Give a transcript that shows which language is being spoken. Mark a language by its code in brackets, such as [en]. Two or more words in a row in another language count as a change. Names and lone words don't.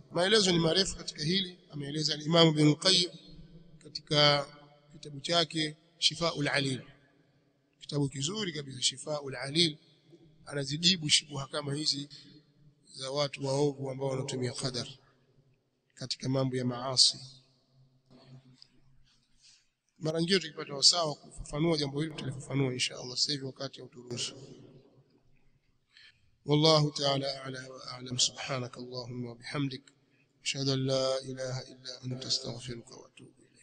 [sw] Maelezo ni marefu katika hili, ameeleza al-Imam Ibn Qayyim katika kitabu chake Shifaa'ul Alil, kitabu kizuri kabisa Shifaa'ul Alil. Anazijibu shubuha kama hizi za watu waovu ambao wanatumia qadar katika mambo ya maasi. Mara nyingine tukipata wasawa kufafanua jambo hili tutalifafanua [ar] إن شاء الله, [sw] sasa hivi wakati hauturuhusu. [ar] والله تعالى أعلى وأعلم. سبحانك اللهم وبحمدك أشهد أن لا إله إلا أنت أستغفرك وأتوب